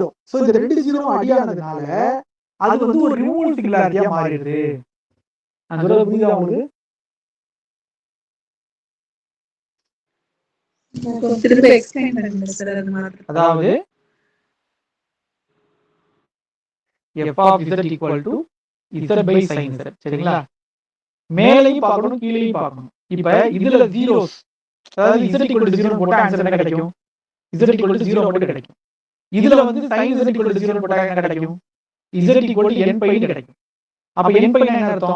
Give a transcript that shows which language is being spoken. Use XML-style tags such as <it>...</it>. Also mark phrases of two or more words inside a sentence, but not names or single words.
<ta>சோ இந்த ரெண்டு 0வும் அடியானதுனால அது வந்து ஒரு</ta> <en>removal singularity</en> <ta>மாறிடுது. நான் சொல்றது புரியுதா உங்களுக்கு? திரும்ப எக்ஸ்பிளைன் பண்ணுங்க சார். அது மாதிரி</ta> <en>அதாவது f of z = z / sin z.</en> <ta>சரிங்களா? மேலையும் பார்க்கணும், கீழையும் பார்க்கணும். இப்ப இதுல ஜீரோஸ், அதாவது z = 0 போட்டா ஆன்சர் என்ன கிடைக்கும்? z = 0 மட்டும் கிடைக்கும். இதுல வந்து</ta> <en>sin z</en> <ta>= 0 போட்டா என்ன கிடைக்கும்? z = n π கிடைக்கும். அப்ப n π என்ன அர்த்தம்?</ta>